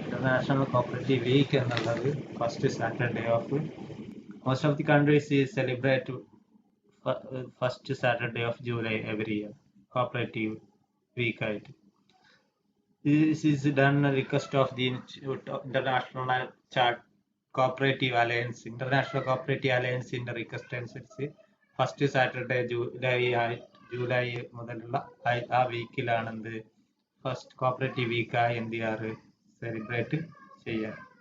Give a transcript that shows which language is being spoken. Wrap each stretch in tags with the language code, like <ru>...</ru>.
<en>International cooperative week എന്നുള്ളത് first Saturday of most of the countries is celebrate first Saturday of July every year, cooperative week ആയിട്ട്. This is done at request of the International Cooperative Alliance.</en> <ml>International Cooperative Alliance ന്റെ request അനുസരിച്ച് first Saturday July മുതലുള്ള ആ വീക്കിലാണ് എന്ത് first cooperative വീക്കായി എന്ത് ചെയ്യാറ്, celebrate ചെയ്യാറ്.</ml>